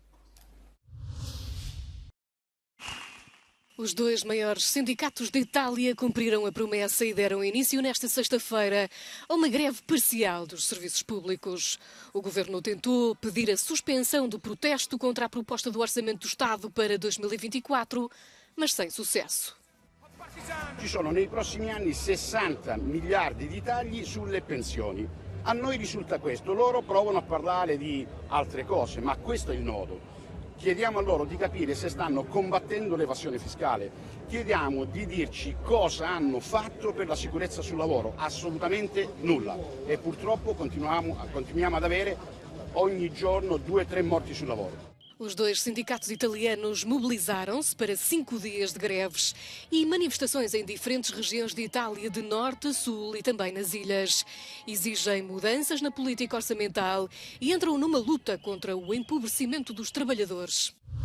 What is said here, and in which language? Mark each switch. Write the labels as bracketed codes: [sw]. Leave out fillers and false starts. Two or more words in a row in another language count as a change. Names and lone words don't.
[pt] Os 2 maiores sindicatos de Itália cumpriram a promessa e deram início nesta sexta-feira a uma greve parcial dos serviços públicos. O governo tentou pedir a suspensão do protesto contra a proposta do Orçamento do Estado para 2024, mas sem sucesso. [it] Ci sono nei prossimi anni 60 miliardi di tagli sulle pensioni. A noi risulta questo, loro provano a parlare di altre cose, ma questo è il nodo. Chiediamo a loro di capire se stanno combattendo l'evasione fiscale. Chiediamo di dirci cosa hanno fatto per la sicurezza sul lavoro. Assolutamente nulla. E purtroppo continuiamo ad avere ogni giorno 2 o 3 morti sul lavoro. [pt] Os dois sindicatos italianos mobilizaram-se para 5 dias de greves e manifestações em diferentes regiões de Itália, de norte a sul e também nas ilhas. Exigem mudanças na política orçamental e entram numa luta contra o empobrecimento dos trabalhadores.